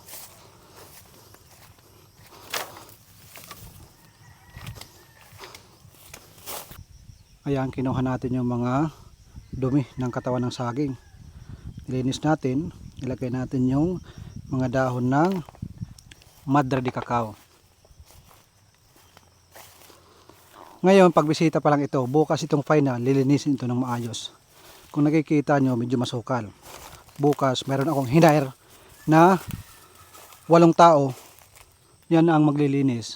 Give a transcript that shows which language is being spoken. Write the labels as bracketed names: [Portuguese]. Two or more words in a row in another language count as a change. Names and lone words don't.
[Filipino] Ayan, kinuha natin yung mga dumi ng katawan ng saging. Nilinis natin, ilagay natin yung mga dahon ng madre de cacao. Ngayon, pagbisita pa lang ito, bukas itong final, lilinisin ito ng maayos. Kung nakikita nyo, medyo masukal. Bukas, meron akong hinire na 8 tao, yan ang maglilinis.